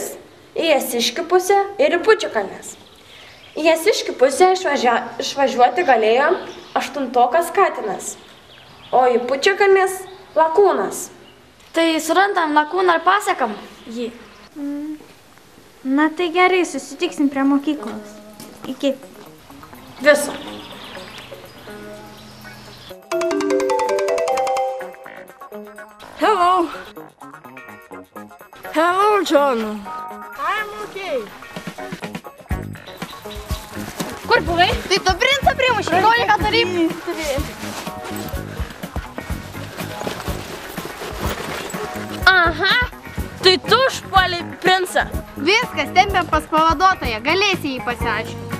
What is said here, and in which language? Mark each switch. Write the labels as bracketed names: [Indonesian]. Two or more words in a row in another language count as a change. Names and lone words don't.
[Lithuanian] Į Jasiškių pusę ir į Pučiakalnės. Į Jasiškių pusę išvažiuoti galėjo 8-okas Katinas, o į Pučiakalnės lakūnas. Tai surandam lakūną ir pasakam jį. Na tai gerai, susitiksim prie mokyklos. Iki. Viso. [English] Hello. Hello, John. I'm okay. [Lithuanian] Kur buvai? Tai tu princą primušė, gali ką daryti. Aha, tai tu užpuolei princą. Viskas, tempiam pas pavaduotoją, galėsi jį pasiaiškinti.